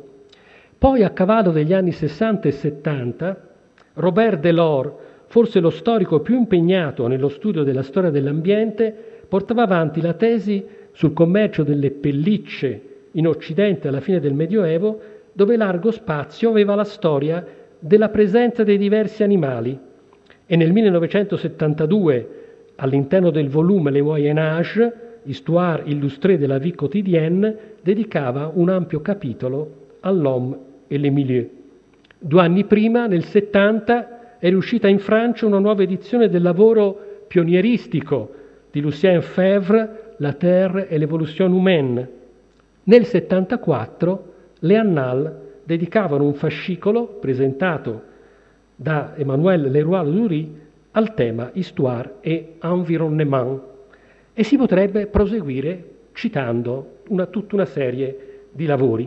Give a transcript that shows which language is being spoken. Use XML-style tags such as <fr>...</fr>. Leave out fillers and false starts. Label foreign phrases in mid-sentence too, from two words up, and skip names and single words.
<it>Poi, a cavallo degli anni 60 e 70, Robert Delors, forse lo storico più impegnato nello studio della storia dell'ambiente, portava avanti la tesi sul commercio delle pellicce in Occidente alla fine del Medioevo, dove largo spazio aveva la storia della presenza dei diversi animali. E nel 1972, all'interno del volume Le Moyen Âge, Histoire illustrée de la vie quotidienne, dedicava un ampio capitolo all'homme et les milieux. 2 anni prima, nel 70, è uscita in Francia una nuova edizione del lavoro pionieristico di Lucien Febvre, la Terre et l'évolution humaine. Nel 1974 le Annales dedicavano un fascicolo presentato da Emmanuel Leroy-Ladurie al tema Histoire et Environnement, e si potrebbe proseguire citando tutta una serie di lavori.</it>